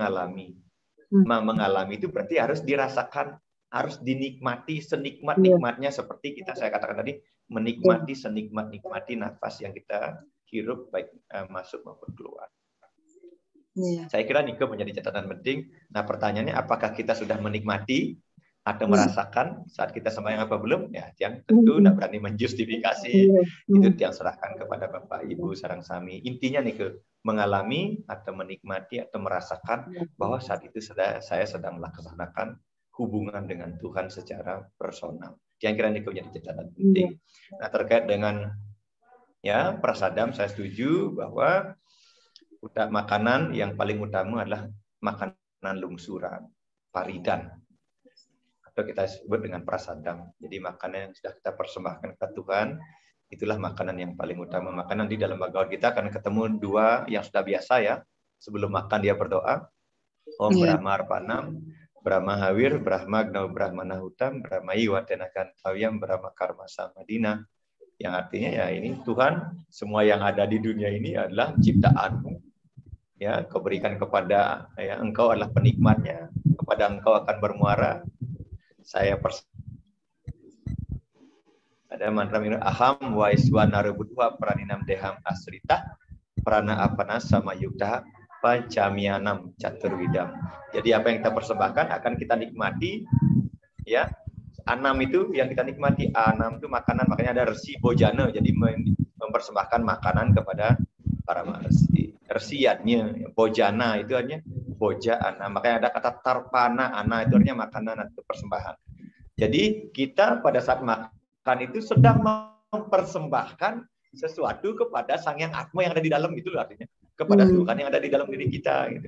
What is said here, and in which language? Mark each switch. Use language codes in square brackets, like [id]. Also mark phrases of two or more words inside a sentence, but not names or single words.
[id] Mengalami itu berarti harus dirasakan harus dinikmati senikmat-nikmatnya seperti saya katakan tadi, menikmati senikmat-nikmati nafas yang kita hirup baik masuk maupun keluar. Saya kira Nike menjadi catatan penting. Nah, pertanyaannya apakah kita sudah menikmati atau merasakan saat kita sembahyang apa belum? Ya, yang tentu tidak berani menjustifikasi. Itu yang serahkan kepada Bapak Ibu [ban] sareng sami. [id] Intinya Nike mengalami atau menikmati atau merasakan bahwa saat itu saya sedang melaksanakan hubungan dengan Tuhan secara personal. Yang kira Nike menjadi catatan penting. Nah, terkait dengan ya prasadam, saya setuju bahwa makanan yang paling utama adalah makanan lungsuran, paridan, atau kita sebut dengan prasadam. Jadi makanan yang sudah kita persembahkan ke Tuhan, itulah makanan yang paling utama. Makanan di dalam Bhagavad Gita akan ketemu dua yang sudah biasa ya. Sebelum makan dia berdoa, [sa] ॐ ब्रह्म अर्पणम्, ब्रह्म हविः, ब्रह्म अग्नौ ब्रह्मणा हुतम्, ब्रह्म एव तेन गन्तव्यम्, ब्रह्म कर्म समाधिना. [id] Yang artinya ya ini Tuhan, semua yang ada di dunia ini adalah ciptaanmu. Ya, kau berikan kepada ya, engkau adalah penikmatnya, kepada engkau akan bermuara. Saya ada mantra ini [sa] अहं वैश्वानरो भूत्वा प्राणिनां देहम् आश्रितः प्राण अपान समायुक्तः पचाम्यन्नं चतुर्विधम्. [id] Jadi apa yang kita persembahkan akan kita nikmati ya. Anam itu yang kita nikmati, anam itu makanan, makanya ada resi bojana, jadi mempersembahkan makanan kepada para resi. Resiatnya bojana itu artinya boja ana, makanya ada kata tarpana ana itu artinya makanan atau persembahan. Jadi kita pada saat makan itu sedang mempersembahkan sesuatu kepada Sang Yang Atma yang ada di dalam, itu artinya kepada Tuhan yang ada di dalam diri kita gitu.